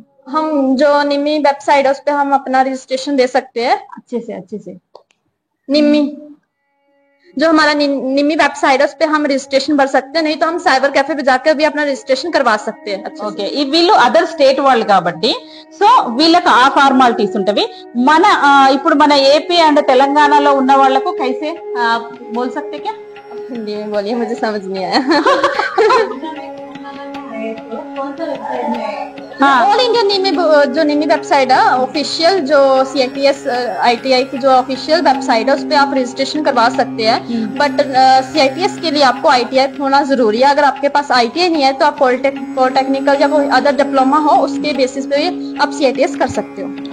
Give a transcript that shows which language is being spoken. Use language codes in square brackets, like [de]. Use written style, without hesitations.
[hi] हम जो निमी वेबसाइट है उस पे हम अपना रजिस्ट्रेशन दे सकते हैं। अच्छे से निमी जो हमारा निमी वेबसाइट है उस पे हम रजिस्ट्रेशन भर सकते हैं, नहीं तो हम साइबर कैफे पे जाकर भी अपना रजिस्ट्रेशन करवा सकते हैं। [te] ఓకే, వీళ్ళు అదర్ స్టేట్ వాళ్ళు కాబట్టి సో వీళ్ళకి ఆ ఫార్మాలిటీస్ ఉంటవి. మన ఇప్పుడు మన ఏపీ అండ్ తెలంగాణలో ఉన్న వాళ్ళకు [hi] కైసే బోల్ సక్తే క్యా? हिंदी में बोलिए, मुझे समझ नहीं आया। ऑल इंडिया निमी जो निमी वेबसाइट है ऑफिशियल, जो CITS ITI की जो ऑफिशियल वेबसाइट है उस पे आप रजिस्ट्रेशन करवा सकते हैं। बट CITS के लिए आपको ITI होना जरूरी है। अगर आपके पास ITI नहीं है तो आप पॉलिटेक्निकल या कोई अदर डिप्लोमा हो उसके बेसिस पे आप CITS कर सकते हो।